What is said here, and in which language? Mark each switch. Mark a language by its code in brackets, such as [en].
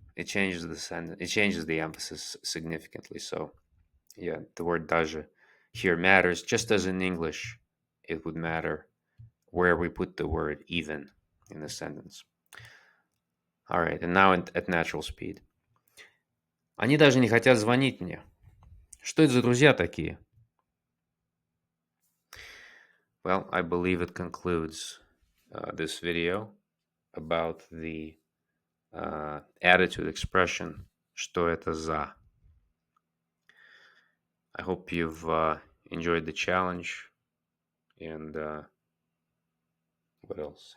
[en] It changes the sentence. It changes the emphasis significantly. So, yeah, the word даже here matters, just as in English, it would matter where we put the word even in the sentence. All right, and now at natural speed. [ru] Они даже не хотят звонить мне. Что это за друзья такие? [en] Well, I believe it concludes this video about the attitude expression «Что это за?». I hope you've enjoyed the challenge, and what else?